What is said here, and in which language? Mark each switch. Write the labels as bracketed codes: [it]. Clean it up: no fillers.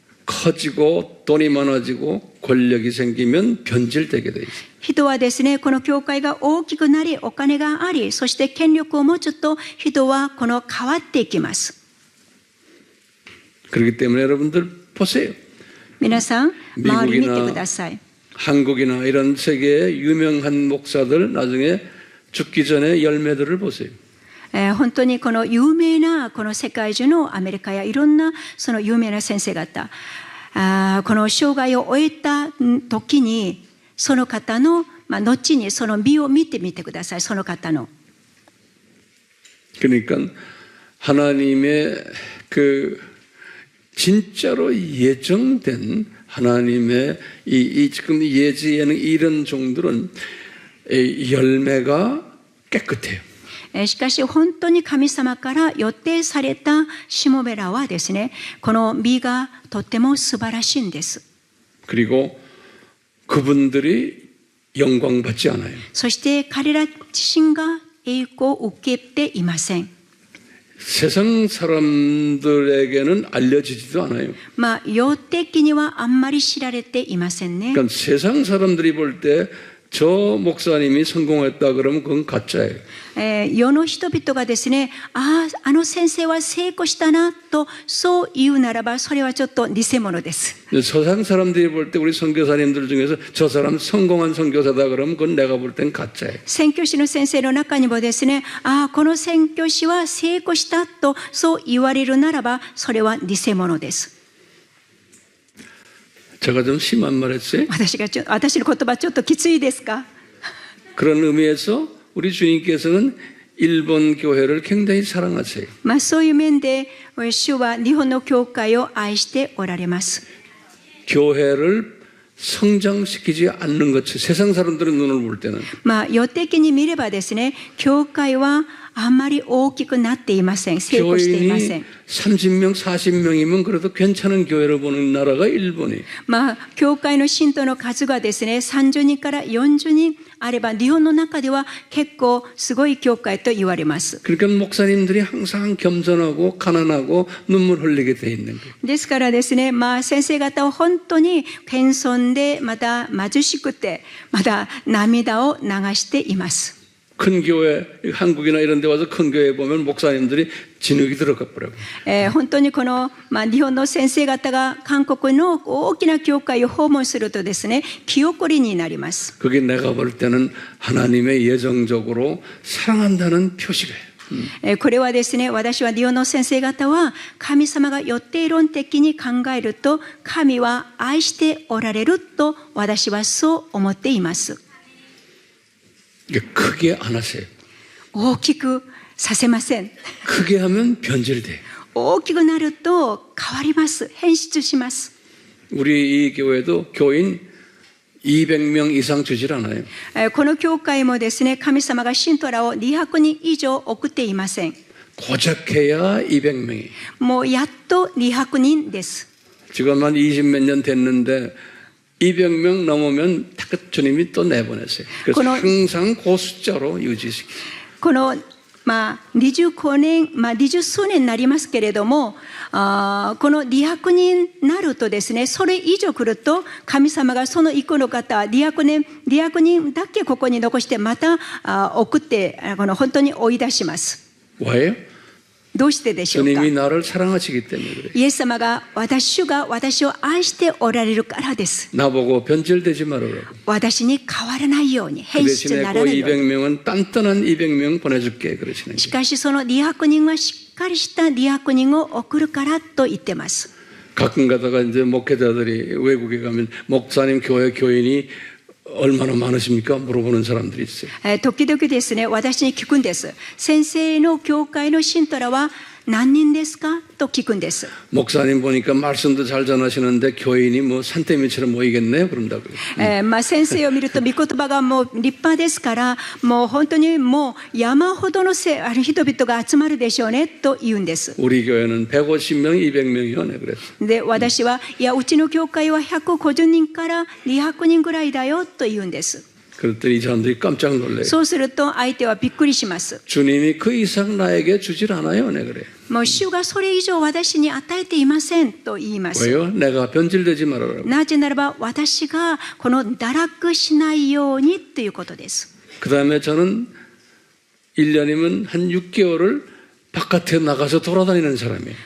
[ko] 커지고 돈이 많아지고 권력이 생기면 변질되게 돼 있어요. [ja] 人はですね、この教会が大きくなり、お金があり、そして権力を持つと、人はこの変わっていきます。 [ko] 그렇기 때문에 여러분들 보세요. [ja] 皆さん、周り見てください。 [ko] 한국이나 이런 세계의 유명한 목사들 나중에 죽기 전에 열매들을 보세요. [ja] 本当にこの有名なこの世界中のアメリカやいろんなその有名な先生方、この生涯を終えた時にその方の、後にその美を見てみてください。その方の。 [ko] 그러니까 하나님의 그 진짜로 예정된 하나님의 이 지금 예지에는 이런 종들은 열매가 깨끗해요. [ja] しかし本当に神様から予定されたしもべらはですね、この美がとっても素晴らしいんです。 [ko] 그리고 그분들이 영광 받지 않아요. [ja] そして彼ら自身が栄光を受けていません。 [ko] 세상 사람들에게는 알려지지도 않아요. [ja] 世的にはあんまり知られていませんね。 [ko] 그러니까 세상 사람들이 볼 때 저 목사님이 성공했다 그러면 그건 가짜예요. [ja] 世の人々がですね、あの先生は成功したなとそう言うならば、それはちょっと偽物です。 [ko] 서양 사람들이 볼 때 우리 선교사님들 중에서 저 사람 성공한 선교사다 그러면 그건 내가 볼 땐 가짜예요. [ja] 宣教師の先生の中にもですね、この宣教師は成功したとそう言われるならば、それは偽物です。 [ko] 제가 좀 심한 말 했어요? [ja] 私の言葉ちょっときついですか？ [ko] 그런 의미에서 우리 주님께서는 일본 교회를 굉장히 사랑하세요. [ja] そういう面で主は日本の教会を愛しておられます。 [ko] 교회를 성장시키지 않는 것, 세상 사람들의 눈을 볼 때는 [ja] 世的に見ればですね、教会はあまり大きくなっていません。成功していません。 [ko] 30명, 40명이면 그래도 괜찮은 교회를 보는 나라가 일본이에요. [ja] 教会の信徒の数がですね、30人から40人あれば、日本の中では結構すごい教会と言われます。 [ko] 그러니까 목사님들이 항상 겸손하고 가난하고 눈물 흘리게 돼 있는 거예요. [ja] ですからですね、先生方は本当に謙遜で、また貧しくて、また涙を流しています。 [ko] 큰 교회, 한국이나 이런 데 와서 큰 교회 보면 목사님들이 진흙이 들어가 버려요. [ja] 本当にこの、日本の先生方が韓国の大きな教会を訪問するとですね、気遅れになります。 [ko] 그게 내가 볼 때는 하나님의 예정적으로 사랑한다는 표시예요. [ja] これはですね、私は日本の先生方は神様が予定論的に考えると、神は愛しておられると私はそう思っています。 [ko] 크게 안 하세요. [ja] 大きくさせません。 [ko] 크게 하면 변질돼. [ja] 大きくなると変わります。変質します。 [ko] 우리 이 교회도 교인 200명 이상 주질 않아요. [ja] この教会もですね、神様が信徒らを200人以上送っていません。 [ko] 고작해야 200명이. [ja] もうやっと200人です。 [ko] 지금 한 20몇 년 됐는데 200명 넘으면 딱 주님이 또 내보내세요. 그래서 항상 그 숫자로 유지시켜요. [ja] この25年、20数年になりますけれども、この200人なるとですね、それ以上来ると、神様がその一個の方、200人だけここに残して、また送って、本当に追い出します。 [ko] 왜요? [ja] どうしてでしょうか。 [ko] 주님이 나를 사랑하시기 때문에 그래요. [ja] イエス様が主が私を愛しておられるからです。 [ko] 나보고 변질되지 말아라고. [ja] 私に変わらないように、 [ko] 그 [ja] 変質にな [ko] 그 [ja] らないように。 [ko] 200명은 단단한 200명 보내줄게 그러시는 [ja] し [ko] 거예요. [ja] かしその200人はしっかりした200人を送るからと言ってます。 [ko] 가끔 가다가 이제 목회자들이 외국에 가면 목사님 교회 교인이 얼마나 많으십니까? 물어보는 사람들이 있어요. [ja] 時々ですね、私に聞くんです。先生の教会の信徒らは何人ですかと聞くんです。 [ko] 목사님 보니까 말씀도 잘 전하시는데 교인이 뭐 산더미처럼 모이겠네요. 그런다고요. [ja] 先生を見ると御言葉がもう立派ですから、もう本当にもう山ほどの人々が集まるでしょうねと言うんです。 [ko] 우리 교회는 150명, 200명이요. 네, 그랬어. [ja] で、私は、いや、うちの教会は150人から200人ぐらいだよと言うんです。 [ko] 그랬더니 이 사람들이 깜짝 놀래요. [ja] そうすると相手はびっくりします。 [ko] 주님이 그 이상 나에게 주질 않아요. 네, 그래. [ja] もう主がそれ以上私に与えていませんと言います。 [ko] 왜요? 내가 변질되지 말아라고. [ja] なぜならば私がこの堕落しないようにということです。 [ko] 그 다음에 저는 1년이면 한 6개월을 바깥에 나가서 돌아다니는 사람이에요.